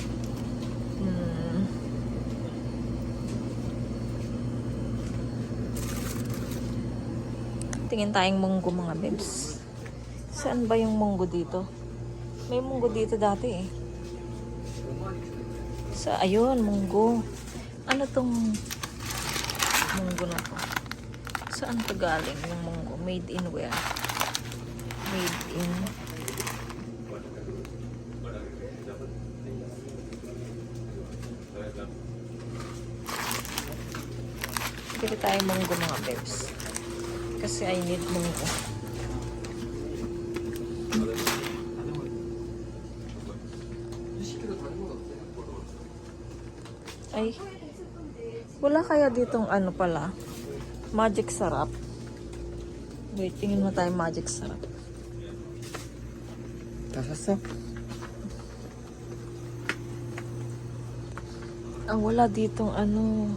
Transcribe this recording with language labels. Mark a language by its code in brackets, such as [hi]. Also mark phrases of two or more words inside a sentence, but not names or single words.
[tl] Tingin tayong munggo mga babes. Saan ba yung munggo dito? May munggo dito dati eh. Ayun, munggo. Ano tong munggo na to? Saan to galing yung munggo? [en] Made in where? Made in [tl] Pili tayo munggo mga babes. Kasi [en] I need [tl] munggo. Ay, wala kaya ditong ano pala? Magic sarap. Wait, tingin mo tayo magic sarap. [ko] 다 샀어? [tl] Wala ditong ano.